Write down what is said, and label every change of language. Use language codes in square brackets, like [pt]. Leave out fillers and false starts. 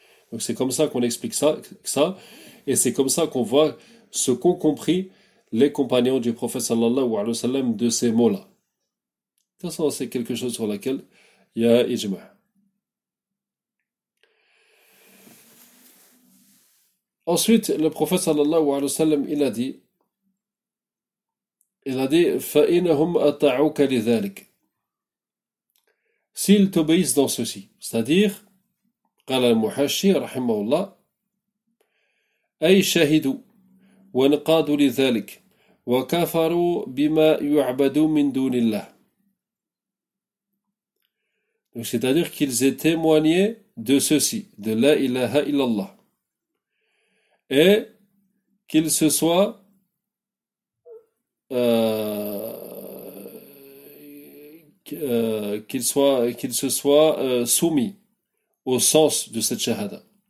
[fr] Donc c'est comme ça qu'on explique ça, et c'est comme ça qu'on voit ce qu'ont compris les compagnons du prophète sallallahu alayhi wa sallam de ces mots-là. De toute façon, c'est quelque chose sur laquelle [ar] يا إجماع. [fr] Ensuite, le prophète sallallahu alayhi wa sallam, il a dit, [ar] فَإِنَهُمْ أَطَعُوكَ لِذَلِكَ. [fr] S'ils t'obéissent dans ceci, c'est-à-dire, [ar] قال المحشي رحمه الله, أي شهدوا وانقادوا لذلك وكفروا بما يعبدوا من دون الله. [fr] Donc, c'est-à-dire qu'ils aient témoigné de ceci, de la ilaha illallah. Et qu'ils se soient soumis au sens de cette shahada.